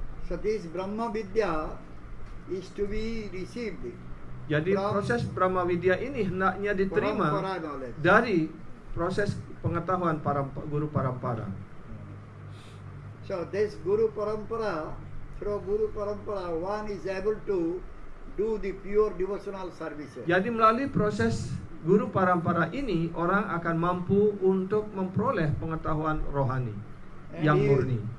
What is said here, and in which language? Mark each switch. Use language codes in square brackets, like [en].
[en] So this Brahma Vidya is to be received [id] Jadi [en] From [id] proses Brahma Vidya ini hendaknya diterima [en] parampara knowledge. [id] dari proses pengetahuan guru parampara. [en] So this Guru Parampara, through Guru Parampara, one is able to do the pure devotional services. [id] Jadi melalui proses guru parampara ini orang akan mampu untuk memperoleh pengetahuan rohani yang murni.